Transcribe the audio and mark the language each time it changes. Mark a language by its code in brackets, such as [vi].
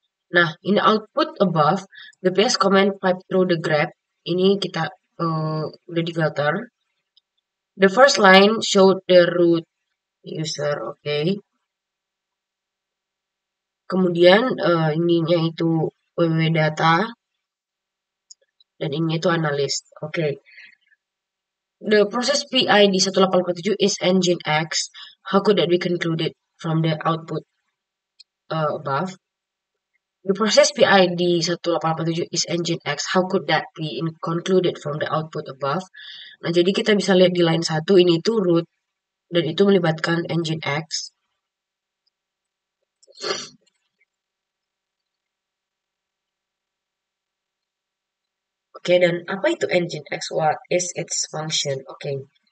[en] Nah, in the output above, the PS command pipe through the grep. [id] Ini kita udah di filter. [en] The first line showed the root user, oke. [id] Kemudian ininya itu www.data dan ini itu analyst. Oke. [en] The process PID 1887 is Nginx. How could that be concluded from the output above? The process PID 1887 is Nginx. How could that be concluded from the output above? [id] Nah, jadi kita bisa lihat di line 1 ini itu root dan itu melibatkan Nginx. Oke, dan apa itu Nginx? [en] What is its function? [id] Oke.